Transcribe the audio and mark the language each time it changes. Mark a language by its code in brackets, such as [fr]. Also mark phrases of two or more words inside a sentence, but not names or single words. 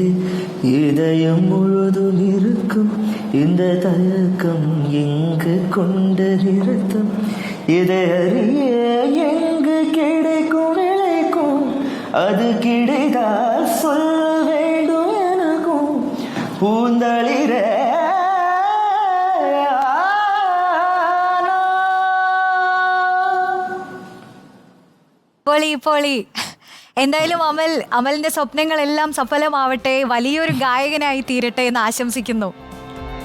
[ta] இதயம் முழுதும் இருக்கும் இந்த தயக்கம் எங்கு கொண்ட நிறுத்தம். இதை அறிய எங்கு கிடைக்கும் விளைக்கும் அது கிடைத்தால் சொல்ல வேண்டும் எனக்கும். பூந்தளிர [ml] പൊളി പൊളി. എന്തായാലും അമലിന്റെ സ്വപ്നങ്ങളെല്ലാം സഫലമാവട്ടെ, വലിയൊരു ഗായകനായി തീരട്ടെ എന്ന് ആശംസിക്കുന്നു. ഓ